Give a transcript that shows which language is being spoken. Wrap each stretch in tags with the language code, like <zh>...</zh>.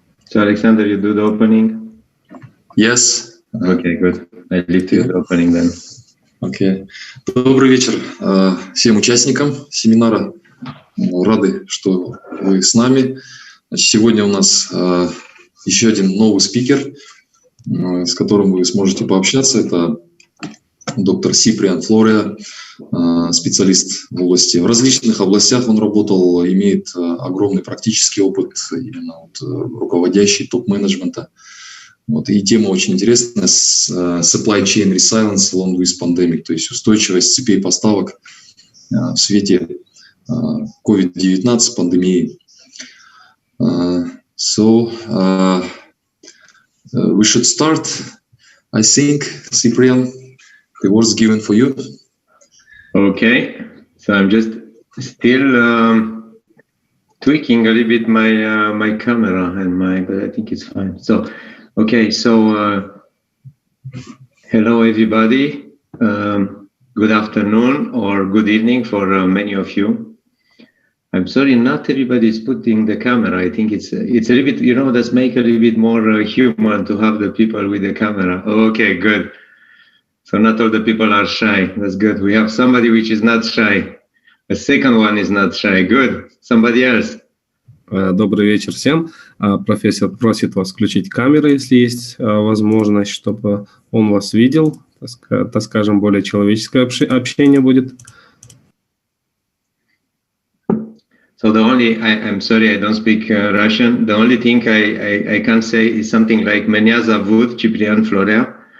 <en>So, Alexander, you do the opening? Yes. Okay, good. I leave to you the opening then. Okay.</en> <ru>Добрый вечер всем участникам семинара. Рады, что вы с нами. Сегодня у нас еще один новый спикер, с которым вы сможете пообщаться. Это доктор Ciprian FLOREA, специалист в различных областях он работал, имеет огромный практический опыт, именно руководящий топ-менеджмента. И тема очень интересная,</ru> <en>supply chain resilience along with pandemic,</en> <ru>то есть устойчивость цепей поставок в свете COVID-19, пандемии.</ru> <en>So we should start, I think, Ciprian. The word's given for you. Okay, so I'm just still tweaking a little bit my my camera and but I think it's fine. So, okay, so hello everybody. Good afternoon or good evening for many of you. I'm sorry, not everybody is putting the camera. I think it's a little bit, let's make a little bit more human to have the people with the camera. Okay, good. So not all the people are shy. That's good. We have somebody which is not shy. The second one is not shy. Good. Somebody else.</en> <ru>Добрый вечер всем. Профессор просит вас включить камеры, если есть возможность, чтобы он вас видел. Так скажем, более человеческое общение будет.</ru> <en>So I'm sorry, I don't speak Russian. The only thing I can say is something like</en> <ru>Меня зовут</ru> <en>Ciprian FLOREA.</en>